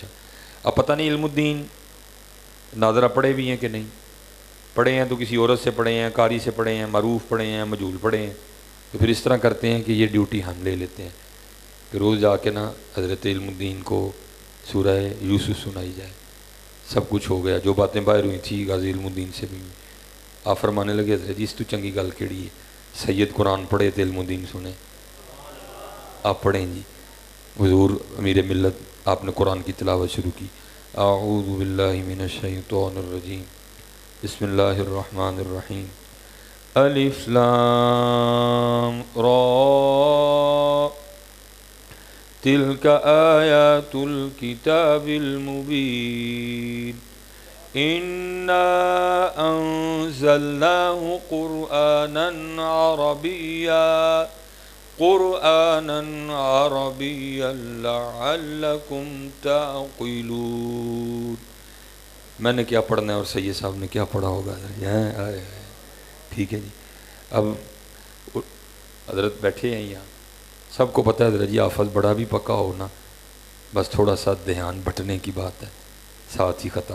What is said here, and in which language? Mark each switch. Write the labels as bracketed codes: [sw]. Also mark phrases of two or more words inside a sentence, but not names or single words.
[ur] اب پتہ نہیں علم الدین ناظرہ پڑھے بھی ہیں کہ نہیں پڑھے ہیں، تو کسی عورت سے پڑھے ہیں، قاری سے پڑھے ہیں، معروف پڑھے ہیں، مجہول پڑھے ہیں. تو پھر اس طرح کرتے ہیں کہ یہ ڈیوٹی ہم لے لیتے ہیں کہ روز جا کے نا حضرت علم الدین کو سورہ یوسف سنائی جائے. سب کچھ ہو گیا. جو باتیں باہر ہوئی تھی غازی علم الدین سے بھی آپ فرمانے لگے حضرت جی [pa] اس تو چنگی گل کیڑی ہے، [ur] سید قرآن پڑھے تو علم الدین سنے. آپ پڑھیں جی. حضور امیر ملت آپ نے قرآن کی تلاوت شروع کی. [ar] اعوذ باللہ من الشیطان الرجیم، بسم اللہ الرحمن الرحیم. الف لام را تلک آیات الکتاب المبین انا انزلناہ قرآنا عربیا لعلکم تعقلون. [ur] میں نے کیا پڑھنا ہے اور سید صاحب نے کیا پڑھا ہوگا. ٹھیک ہے جی. اب حضرت بیٹھے ہیں یہاں، سب کو پتہ ہے حضرت جی حافظ بڑا بھی پکا ہو نا، بس تھوڑا سا دھیان بٹنے کی بات ہے، ساتھ ہی خطا.